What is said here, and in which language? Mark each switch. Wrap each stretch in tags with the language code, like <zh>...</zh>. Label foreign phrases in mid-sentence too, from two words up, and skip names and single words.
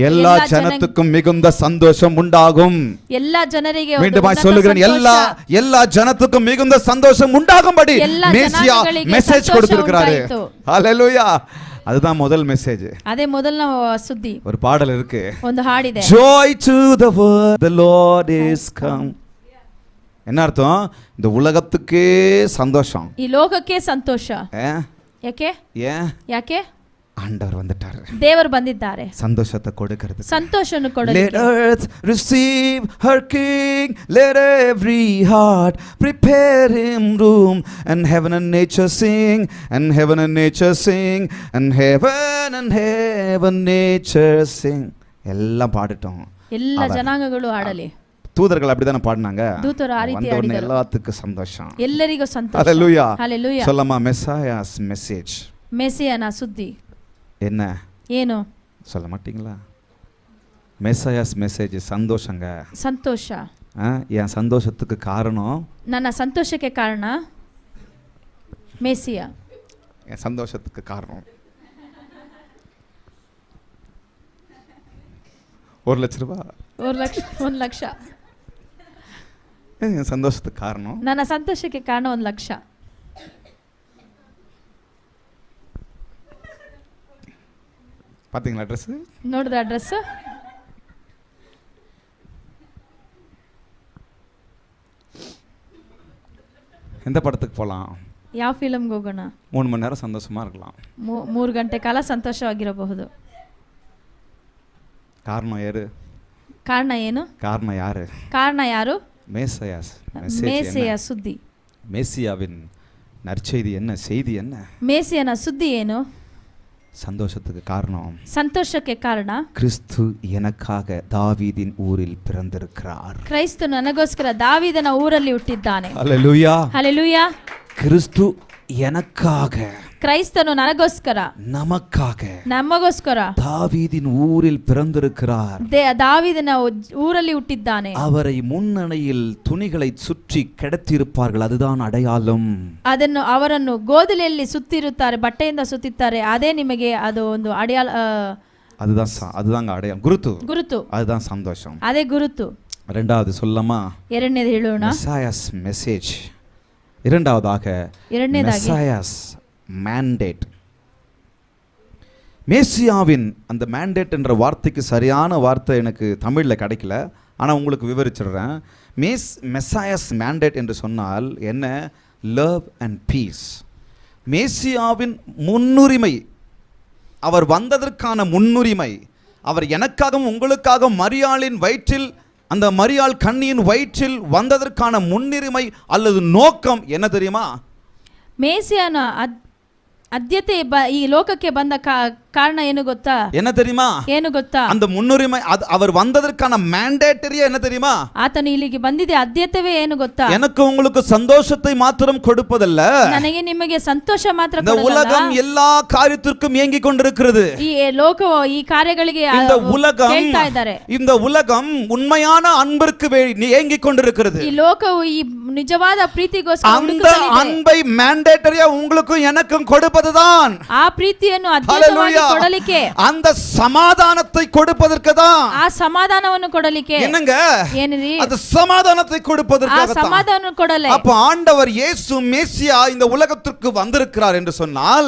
<ta>எல்லா ஜனத்துக்கும் மிகுந்த சந்தோஷம் உண்டாகும்.</ta> <kn>ಎಲ್ಲ ಜನರಿಗೆ ಒಂದು</kn> <ta>மீண்டுமாய்</ta> <kn>ಉನ್ನತ</kn> <ta>சொல்லுகிறேன்,</ta> <kn>ಸಂತೋಷ,</kn> <ta>எல்லா ஜனத்துக்கும் மிகுந்த சந்தோஷம் உண்டாகும்படி</ta> <kn>ಎಲ್ಲ</kn> <ta>மேசியா</ta> <kn>ಜನಾಂಗಗಳಿಗೆ</kn> <ta>மெசேஜ்</ta> <kn>ಸಂತೋಷ</kn> <ta>கொடுத்திருக்கிறாரு.</ta> <kn>ಉಂಟಾಯಿತು.</kn> <ta>ஹல்லேலூயா. அதுதான் முதல் மெசேஜ்.</ta> <kn>ಅದೇ ಮೊದಲನ ಸುದ್ದಿ.</kn> <ta>ஒரு பாடல் இருக்கு,</ta> <kn>ಒಂದು ಹಾಡಿದೆ,</kn> <en>joy to the world, the Lord is come.</en> <ta>என்ன அர்த்தம்? இந்த உலகத்துக்கே சந்தோஷம்.</ta> <kn>ಈ ಲೋಕಕ್ಕೆ ಸಂತೋಷ. ಯಾಕೆ?</kn> <ta>ஏன்?</ta> <kn>ಯಾಕೆ?</kn> <ta>ஆண்டவர் வந்துட்டாரு,</ta> <kn>ದೇವರು ಬಂದಿದ್ದಾರೆ</kn> <ta>சந்தோஷத்தை கொடுக்கிறது.</ta> <kn>ಸಂತೋಷವನ್ನು Let ಕೊಡಲಿಕ್ಕೆ.</kn> <en>earth receive her king, let every heart prepare him room, and heaven and nature sing, and heaven and nature sing, and heaven nature sing.</en> <ta>எல்லாம் பாடட்டும்,</ta> <kn>ಎಲ್ಲ ಜನಾಂಗಗಳು ಹಾಡಲಿ,</kn> <ta>தூதர்கள் அப்படிதானே பாடினாங்க.</ta> <kn>ದೂತರು ಆ ರೀತಿ</kn> <ta>வந்த உடனே</ta> <kn>ಆಡಿದರು.</kn> <ta>எல்லாத்துக்கும் சந்தோஷம்.</ta> <kn>ಎಲ್ಲರಿಗೂ ಸಂತೋಷ.</kn> <ta>ஹalleluya.</ta> <kn>ಹಲ್ಲೆಲೂಯಾ.</kn> <ta>சொல்லமா</ta> <en>Messiah's message</en> <kn>ಮೆಸ್ಸಿಯನ ಸುದ್ದಿ</kn> <ta>என்ன</ta> <kn>ಏನು?</kn> <ta>சொல்ல மாட்டீங்களா?</ta> <en>Messiah's message</en> <ta>சந்தோஷங்க.</ta> <kn>ಸಂತೋಷ.</kn> <ta>என் சந்தோஷத்துக்கு காரணம்,</ta> <kn>ನನ್ನ ಸಂತೋಷಕ್ಕೆ ಕಾರಣ ಮೆಸ್ಸಿಯ.</kn> <ta>என் சந்தோஷத்துக்கு காரணம் 1 லட்ச ரூபாய்.</ta> <kn>1 ಲಕ್ಷ.</kn> <ta>என் சந்தோஷத்துக்கு காரணம்,</ta> <kn>ನನ್ನ ಸಂತೋಷಕ್ಕೆ ಕಾರಣ 1 ಲಕ್ಷ.</kn> <ta>பாத்தீங்களா ட்ரெஸ்?</ta> <kn>ನೋಡಿದ್ರ ಡ್ರೆಸ್?</kn> <ta>எந்த படத்துக்கு போகலாம்?</ta> <kn>ಯಾವ ಫಿಲಮ್ಗೆ ಹೋಗೋಣ?</kn> <ta>3 மணி நேரம் சந்தோஷமா இருக்கலாம்.</ta> <kn>3 ಗಂಟೆ ಕಾಲ ಸಂತೋಷವಾಗಿರಬಹುದು.</kn> <ta>காரணம் யாரு?</ta> <kn>ಕಾರಣ ಏನು?</kn> <ta>காரணம் யாரு?</ta> <kn>ಕಾರಣ ಯಾರು?</kn> <ta>மேசியாஸ்</ta> <kn>ಮೇಸಿಯ ಸುದ್ದಿ.</kn> <ta>மேசியாவின் நற்செய்தி என்ன? செய்தி என்ன?</ta> <kn>ಮೇಸಿಯನ ಸುದ್ದಿ ಏನು?</kn> <ta>சந்தோஷத்துக்கு காரணம்,</ta> <kn>ಸಂತೋಷಕ್ಕೆ ಕಾರಣ</kn> <ta>கிறிஸ்து எனக்காக தாவீதின் ஊரில் பிறந்திருக்கிறார்.</ta> <kn>ಕ್ರೈಸ್ತ ನನಗೋಸ್ಕರ ದಾವೀದನ ಊರಲ್ಲಿ ಹುಟ್ಟಿದ್ದಾನೆ.</kn> <ta>ஹalleluya.</ta> <kn>ಹಲ್ಲೆಲೂಯಾ.</kn> <ta>கிறிஸ்து எனக்காக,</ta> <kn>ಕ್ರೈಸ್ತನು ನನಗೋಸ್ಕರ,</kn> <ta>நமக்காக</ta> <kn>ನಮಗೋಸ್ಕರ</kn> <ta>தாவீதின் ஊரில் பிறந்திருக்கிறார்.</ta> <kn>ದಾವೀದನ ಊರಲ್ಲಿ ಹುಟ್ಟಿದ್ದಾನೆ.</kn> <ta>அவரை முன்னணையில் துணிகளை சுற்றி கிடத்தியிருப்பார்கள், அதுதான் அடையாளம்.</ta> <kn>ಅವರನ್ನು ಗೋದಲಿಯಲ್ಲಿ ಸುತ್ತಿರುತ್ತಾರೆ, ಬಟ್ಟೆಯಿಂದ ಸುತ್ತಿದ್ದಾರೆ. ಅದೇ ನಿಮಗೆ ಅದು ಒಂದು ಅಡೆಯಾಳ,</kn> <ta>அதுதாங்க அடையாளம், குருத்து. அதுதான் சந்தோஷம்,</ta> <kn>ಅದೇ ಗುರುತು.</kn> <ta>இரண்டாவது சொல்லமா,</ta> <kn>ಎರಡನೇದು ಹೇಳೋಣ.</kn> <en>Messiah's message.</en> <ta>இரண்டாவதாக</ta> <en>Messiah's mandate.</en> <ta>மேசியாவின் அந்த மேண்டேட் என்ற வார்த்தைக்கு சரியான வார்த்தை எனக்கு தமிழில் கிடைக்கல, ஆனால் உங்களுக்கு விவரிச்சிடுறேன்.</ta> <en>Messiah's mandate</en> <ta>என்று சொன்னால் என்ன?</ta> <en>love and peace.</en> <ta>மேசியாவின் முன்னுரிமை, அவர் வந்ததற்கான முன்னுரிமை, அவர் எனக்காகவும் உங்களுக்காக மரியாளின் வயிற்றில், அந்த மரியாள் கன்னியின் வயிற்றில் வந்ததற்கான முன்னுரிமை அல்லது நோக்கம் என்ன தெரியுமா?</ta> <kn>ಮೇಸಿಯನ ಅದ್ಯತೆ ಈ ಲೋಕಕ್ಕೆ ಬಂದ ಕಾರಣ ಏನು ಗೊತ್ತಾ?</kn> <ta>என்ன தெரியுமா?</ta> <kn>ಏನು ಗೊತ್ತಾ?</kn> <ta>அந்த முன்னுரிமை, அவர் வந்ததற்கான மேண்டேட்டரியா என்ன தெரியுமா?</ta> <kn>ಆತನು ಇಲ್ಲಿಗೆ ಬಂದಿದೆ ಅದ್ಯತೆವೇ ಏನು ಗೊತ್ತಾ?</kn> <ta>எனக்கு உங்களுக்கு சந்தோஷத்தை மாத்திரம் கொடுப்பதல்ல,</ta> <kn>ನನಗೆ ನಿಮಗೆ ಸಂತೋಷ ಮಾತ್ರ</kn> <ta>இந்த உலகம் எல்லா காரியத்திற்கும் ஏங்கிக் கொண்டிருக்கிறது.</ta> <kn>ಈ ಲೋಕವು ಈ ಕಾರ್ಯಗಳಿಗೆ</kn> <ta>இந்த உலகம்,</ta> <kn>ಕೇಳ್ತಾ ಇದ್ದಾರೆ.</kn> <ta>இந்த உலகம் உண்மையான அன்பிற்கு ஏங்கிக் கொண்டிருக்கிறது.</ta> <kn>ಈ ಲೋಕವು ಈ ನಿಜವಾದ ಪ್ರೀತಿಗೋಸ್ಕರ</kn> <ta>அந்த அன்பை மேண்டேட்டரியா உங்களுக்கும் எனக்கும் கொடுப்பதுதான்</ta> <kn>ಆ ಪ್ರೀತಿಯನ್ನು ಅದ್ಯತೆವಾಗಿ ಕೊಡಲಿಕ್ಕೆ,</kn> <ta>அந்த சமாதானத்தை கொடுப்பதற்கு தான்.</ta> <kn>ಆ ಸಮಾಧಾನವನ್ನು ಕೊಡಲಿಕ್ಕೆ.</kn> <ta>என்னங்க?</ta> <kn>ಏನಿರಿ?</kn> <ta>அந்த சமாதானத்தை கொடுப்பதற்கு</ta> <kn>ಆ ಸಮಾಧಾನ ಕೊಡಲೇ.</kn> <ta>அப்ப ஆண்டவர் இயேசு மெசியா இந்த உலகத்திற்கு வந்திருக்கிறார் என்று சொன்னால்,</ta>